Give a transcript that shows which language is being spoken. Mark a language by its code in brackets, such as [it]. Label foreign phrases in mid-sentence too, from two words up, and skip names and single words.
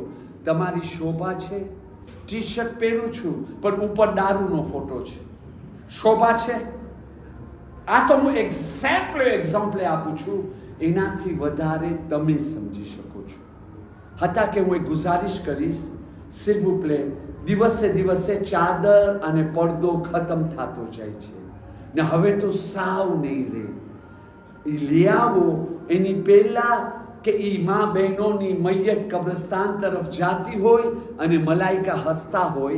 [gu] તમારી શોભા છે? ટી શર્ટ પહેરું છું પણ ઉપર દારૂનો ફોટો છે, શોભા છે? આ તો હું એક્ઝામ્પલ આપું છું, એનાથી વધારે તમે સમજી શકો છો. હતા કે હું એક ગુજારિશ કરીશ, [fr] s'il vous plaît, [gu] દિવસે દિવસે ચાદર અને પડદો ખતમ થતો જાય છે ને હવે તો સાવ નહીં રહે. લઈ આવો એની પહેલા કે એ મા બહેનોની મૈયત કબ્રસ્તાન તરફ જાતી હોય અને મલાઈકા હસતા હોય.